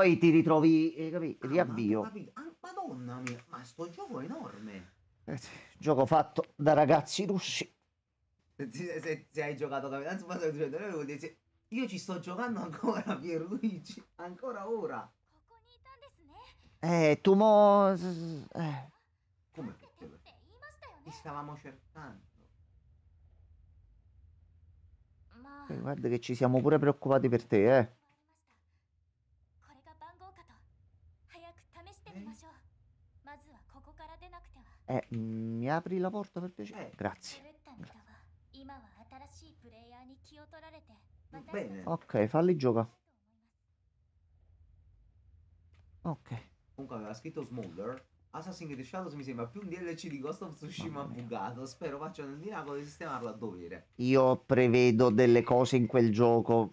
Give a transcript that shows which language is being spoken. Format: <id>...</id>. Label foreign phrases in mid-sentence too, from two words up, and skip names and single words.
<it>poi ti ritrovi... capì? Ma ho Riavvio. capito. Ah, Madonna mia, ma sto gioco è enorme. Sì, gioco fatto da ragazzi russi. Se hai giocato Capitan Tsubasa 200 vuol dire io ci sto giocando ancora, Pierluigi, ancora ora.</it> <ja>ここにいたんですね。</ja> <it>Tu mo... Come</it> <ja>待っててって言いましたよ</ja> <it>Ti</it> <ja>ね。</ja> <it>stavamo cercando.</it> <ja>まあ、</ja> <it>Guarda che ci siamo pure preoccupati per te, eh.</it> <ja>これが番号かと。早く試してみましょう。まずはここから出なくては。</ja> <it>Mi apri la porta per piacere? Grazie.</it> <ja>狂ったミタは今は新しいプレイヤーに気を取られて。</ja> <it>Bene. Ok, falli giocare. Ok. Comunque aveva scritto Smolder. Assassin's Creed Shadows mi sembra più un DLC di Ghost of Tsushima bugato. Spero facciano il miracolo di sistemarlo a dovere. Io prevedo delle cose in quel gioco.</it>